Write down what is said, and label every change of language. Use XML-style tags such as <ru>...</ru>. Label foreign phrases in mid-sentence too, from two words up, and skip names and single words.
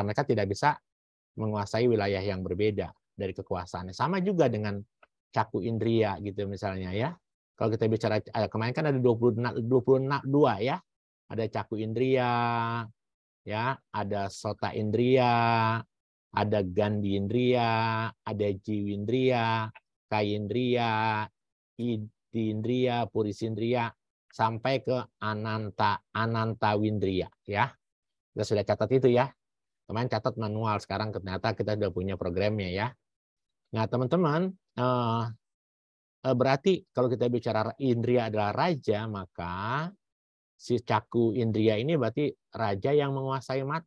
<id>Mereka tidak bisa menguasai wilayah yang berbeda dari kekuasaannya. Sama juga dengan caku indria gitu misalnya ya. Kalau kita bicara kemarin kan ada 22 ya. Ada caku indria, ya, ada sota indria, ada gandhi indria, ada jiwindria, kayindria, idindria, purisindria, sampai ke anantawindria ya. Kita sudah catat itu ya. Kemarin catat manual, sekarang ternyata kita sudah punya programnya ya. Nah teman-teman, berarti kalau kita bicara indria adalah raja, maka si caku indria ini berarti raja yang menguasai mata.</id>